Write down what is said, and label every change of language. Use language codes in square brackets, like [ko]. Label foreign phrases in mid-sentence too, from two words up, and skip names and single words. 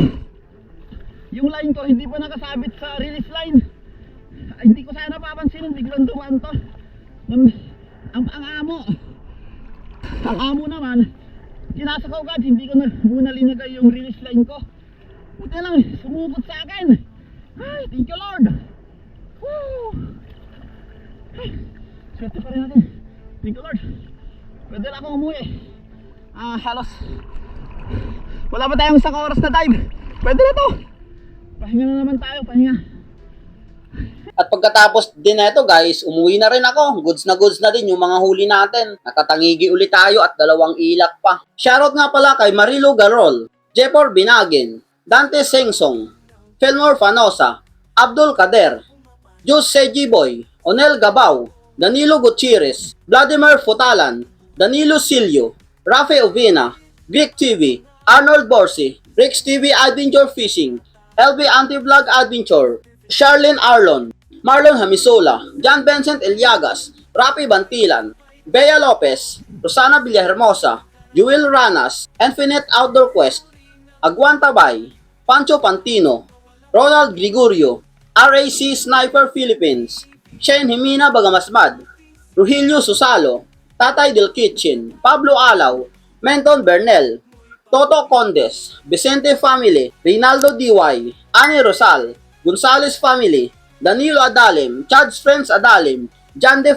[tl] Yung line ko hindi pa nakasabit sa [en] release line. [tl] Ay, hindi ko sana papansin, biglang dumaan to. Ang amo naman, kinasa ko agad, hindi ko na muna linagay yung [en] release line [tl] ko. Buti lang, sumubot sa akin. Ay, [en] thank you Lord. [tl] Woo! Ay, swerte pa rin natin. [en] Thank you Lord. [tl] Pwede na akong umuwi. Halos wala pa tayong isang oras na dive. Pwede na to. Pahinga na naman tayo, pahinga. At pagkatapos din na ito guys, umuwi na rin ako. Goods na din yung mga huli natin. Nakatangigi ulit tayo at dalawang ilak pa. Shoutout nga pala kay Marilo Garol, Jepor Binagin, Dante Sengsong, Felmore Fanosa, Abdul Kader, Jus Sejiboy, Onel Gabaw, Danilo Gutierrez, Vladimir Futalan, Danilo Silio, Rafe Ovina, Vic TV, Arnold Borsi, Rex TV Adventure Fishing, LB Anti-Vlog Adventure, Charlene Arlon, Marlon Hamisola, John Vincent Eliagas, Rapi Bantilan, Bea Lopez, Rosana Villahermosa, Jewel Ranas, Infinite Outdoor Quest, Aguan Tabay, Pancho Pantino, Ronald Gregorio, RAC Sniper Philippines, Shane Jimena Bagamasmad, Ruhilio Susalo, Tatay Del Kitchen, Pablo Alaw, Menton Bernel, Toto Condes, Vicente Family, Rinaldo DY, Ani Rosal, Gonzales Family, Danilo Adalim, Chad's Friends Adalim, John De